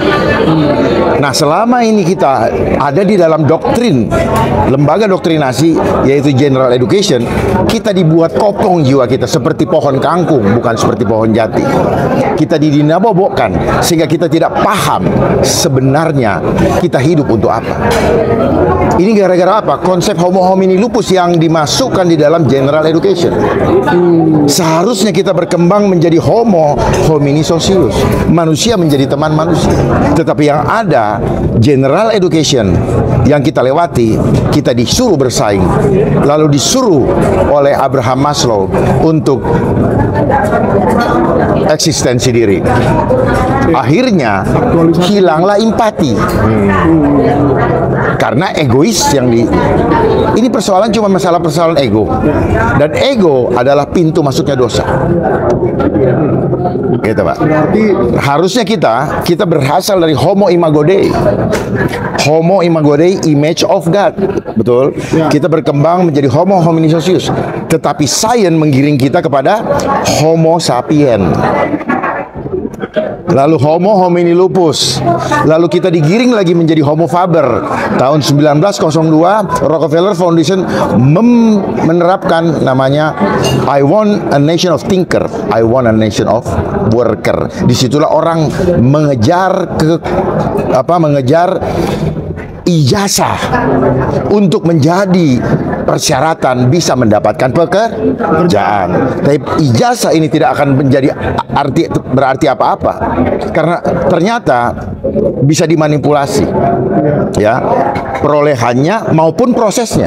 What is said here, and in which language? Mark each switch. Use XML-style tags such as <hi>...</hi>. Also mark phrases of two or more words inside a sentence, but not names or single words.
<id>Nah, selama ini kita ada di dalam doktrin, lembaga doktrinasi, yaitu</id> <en>general education,</en> <id>kita dibuat kopong jiwa kita seperti pohon kangkung, bukan seperti pohon jati. Kita didinabobokkan sehingga kita tidak paham sebenarnya kita hidup untuk apa. Ini gara-gara apa? Konsep</id> <la>homo homini lupus</la> <id>yang dimasukkan di dalam</id> <en>general education.</en> <id>Seharusnya kita berkembang menjadi</id> <la>homo homini socius,</la> <id>manusia menjadi teman manusia. Tetapi yang ada</id> <en>general education</en> <id>yang kita lewati, kita disuruh bersaing, lalu disuruh oleh Abraham Maslow untuk eksistensi diri. Akhirnya hilanglah empati. Karena egois yang ini persoalan cuma persoalan ego. Dan ego adalah pintu masuknya dosa. Gitu, Pak. Berarti Harusnya kita berasal dari</id> <la>Homo Imago Dei. Homo Imago Dei,</la> <en>image of God.</en> <id>Betul? Kita berkembang menjadi</id> <la>Homo hominis socius.</la> <id>Tetapi sains menggiring kita kepada</id> <la>Homo sapien.</la> <id>Lalu</id> <la>Homo homini lupus.</la> <id>Lalu kita digiring lagi menjadi</id> <la>Homo faber.</la> <id>Tahun 1902 Rockefeller Foundation menerapkan namanya</id> <en>I want a nation of thinker, I want a nation of worker.</en> <id>Disitulah orang mengejar ijazah untuk menjadi persyaratan bisa mendapatkan pekerjaan. Tapi ijazah ini tidak akan berarti apa-apa karena ternyata bisa dimanipulasi, ya, perolehannya maupun prosesnya.</id>